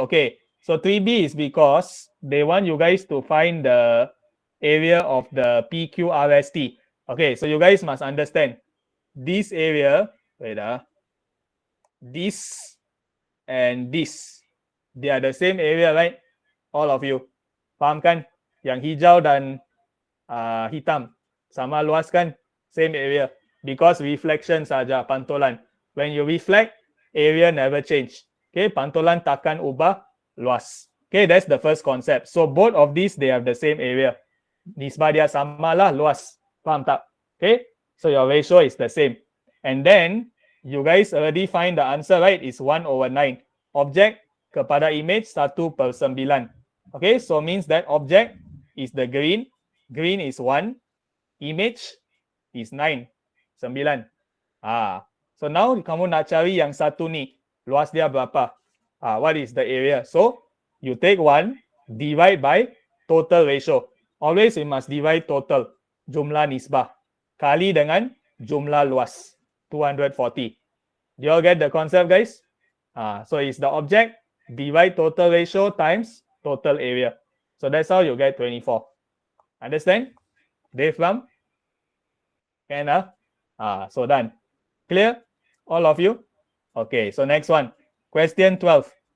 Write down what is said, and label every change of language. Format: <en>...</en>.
<en>Okay, so 3B is because they want you guys to find the area of the PQRST. Okay, so you guys must understand this area, this and this, they are the same area, right? All of you.</en> <ms>Faham kan? Yang hijau dan hitam sama luas kan?</ms> <en>Same area. Because reflection</en> <ms>saja, pantulan.</ms> <en>When you reflect, area never change. Okay,</en> <ms>pantulan takkan ubah luas.</ms> <en>Okay, that's the first concept. So both of these, they have the same area.</en> <ms>Nisbah dia sama lah, luas. Faham tak?</ms> <en>Okay, so your ratio is the same. And then, you guys already find the answer, right? It's 1/9. Object kepada image 1/9. Okay, so means that object is the green. Green is 1. Image is 9. 9.</en> <ms>So now kamu nak cari yang satu ni. Luas dia berapa?</ms> <en>What is the area? So, you take 1, divide by total ratio. Always you must divide total.</en> <ms>Jumlah nisbah. Kali dengan jumlah luas. 240.</ms> <en>Do you all get the concept, guys? So it's the object divide total ratio times total area. So that's how you get 24. Understand? Dave Lam? Can so done. Clear? All of you? Okay, so next one. Question 12.</en>